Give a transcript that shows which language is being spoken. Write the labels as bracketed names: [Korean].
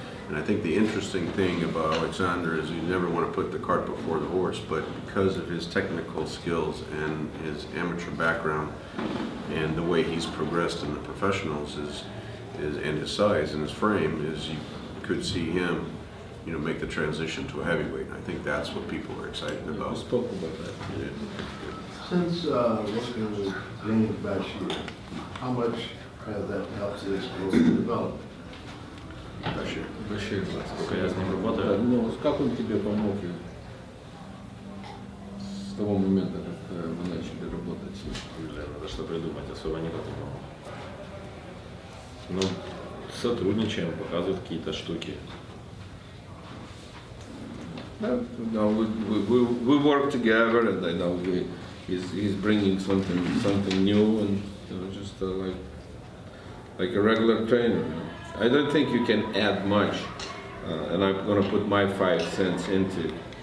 [English] And I think the interesting thing about Oleksandr is you never want to put the cart before the horse, but because of his technical skills and his amateur background and the way he's progressed in the professionals and his size and his frame is you could see him, you know, make the transition to a heavyweight. And I think that's what people are excited We about. spoke about that. Since working with James Bashir, how much has that helped his growth and development? Bashir. [Russian] Башир, Сколько я с ним работаю? Да, ну, как он тебе помог с того момента, как вы начали работать с ним? Блин, надо что придумать, особо никак не помню. Ну, сотрудничаем, показывают какие-то штуки. [English] No, we work together, and I know he's bringing something new, and you know, just like a regular trainer. I don't think you can add much, and I'm going to put my 5 cents into it.